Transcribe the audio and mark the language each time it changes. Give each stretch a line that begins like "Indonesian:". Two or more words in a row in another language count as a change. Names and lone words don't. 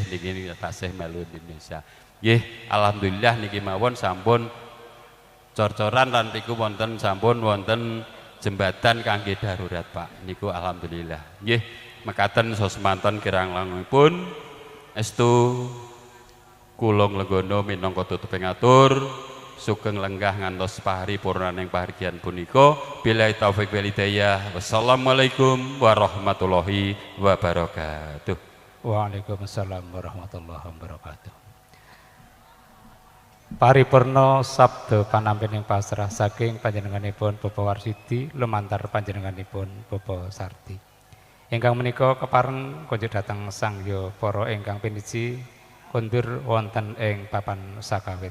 Javanese: niki tasih melu Indonesia nggih alhamdulillah niki mawon sampun cor-coran lan niku wonten sampun wonten jembatan kangge darurat Pak niku alhamdulillah nggih mekaten semanten kirang langkungipun estu kula nglegono minangka tutuping atur sugeng lenggah ngantos paripurnaning pahargyan punika
Arabic: بالله التوفيق والهداية والسلام عليكم ورحمة الله وبركاته. وعليكم السلام ورحمة الله وبركاته.
Javanese: Paripurna sabda panampining pasrah saking panjenenganipun Bapak Warsiti lumantar panjenenganipun Bapak Sarti ingkang menika kepareng kunjuk dhateng sangya para ingkang piniji kundur wonten ing papan sakawit.